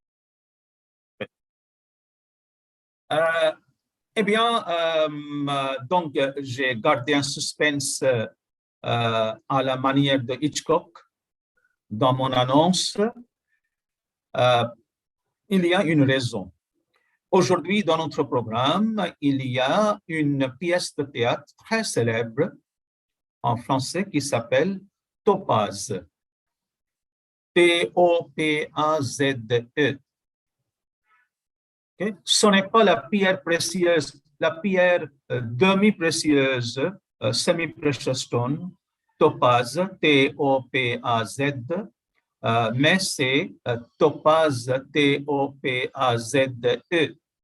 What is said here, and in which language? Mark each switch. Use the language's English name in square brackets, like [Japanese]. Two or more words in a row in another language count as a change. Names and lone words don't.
[French] Eh bien, donc, j'ai gardé un suspense à la manière de Hitchcock dans mon annonce. Il y a une raison. Aujourd'hui, dans notre programme, il y a une pièce de théâtre très célèbre en français qui s'appelle Topaz. T-O-P-A-Z-E. Okay? Ce n'est pas la pierre précieuse, la pierre demi-précieuse, [English] semi-precious stone, [French] Topaz, T-O-P-A-Z, mais c'est Topaz, T-O-P-A-Z-E.